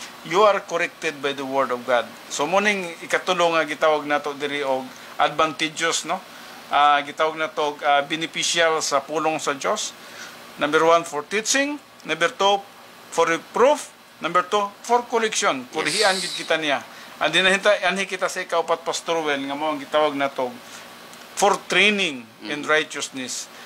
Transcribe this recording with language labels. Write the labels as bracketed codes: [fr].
[en] You are corrected by the word of God. [ceb] So muning ikatulo nga gitawag nato diri og advantageous, no? Gitawag nato beneficial sa pulong sa Dios. [en] Number 1 for teaching, number 2 for reproof, number 2 for correction. [ceb] Kurihian gid kita niya. And anhi kita sa ikaw Pastor Well nga mao ang gitawag nato [en] for training in righteousness.